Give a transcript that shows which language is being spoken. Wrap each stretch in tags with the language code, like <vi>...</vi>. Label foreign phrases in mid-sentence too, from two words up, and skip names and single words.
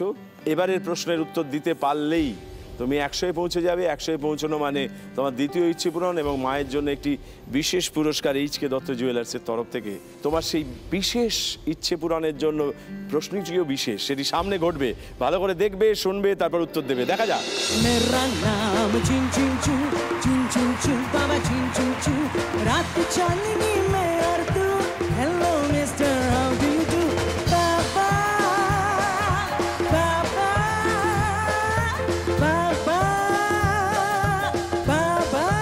<bn>এবারের প্রশ্নের উত্তর দিতে পারলেই তুমি 100-এ পৌঁছে যাবে। 100-এ পৌঁছানো মানে তোমার দ্বিতীয় ইচ্ছে পূরণ এবং মায়ের জন্য একটি বিশেষ পুরস্কার এইচকে দত্ত জুয়েলার্সের তরফ থেকে। তোমার সেই বিশেষ ইচ্ছে পূরণের জন্য প্রশ্নটিও বিশেষ, সেটি সামনে ঘটবে। ভালো করে দেখবে, শুনবে, তারপর উত্তর দেবে। দেখা যাক।</bn> <hi>मेरा नाम चिन चिन चू, चिन चिन चू, बाबा चिन चिन चू, रात चांदनी में और तू,</hi> <en>hello mister how do you do,</en> <hi>बाबा बाबा बाबा बाबा।</hi>